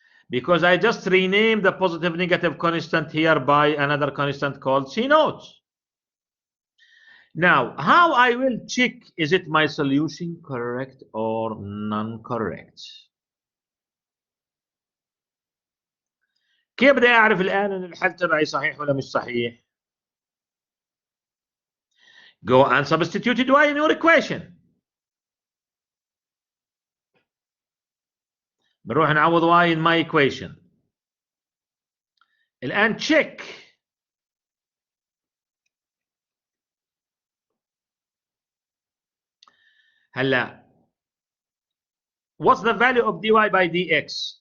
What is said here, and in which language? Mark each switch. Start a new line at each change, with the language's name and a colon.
English: Because I just renamed the positive negative constant here by another constant called C naught. Now, how I will check is it my solution correct or non-correct?
Arabic: كيف بدي أعرف الآن إن الحل تبعي صحيح ولا مش صحيح؟
English: Go and substitute y in your equation.
Arabic: بنروح نعوض
English: y in my equation.
Arabic: الآن
English: check.
Arabic: هلا
English: what's the value of dy by dx?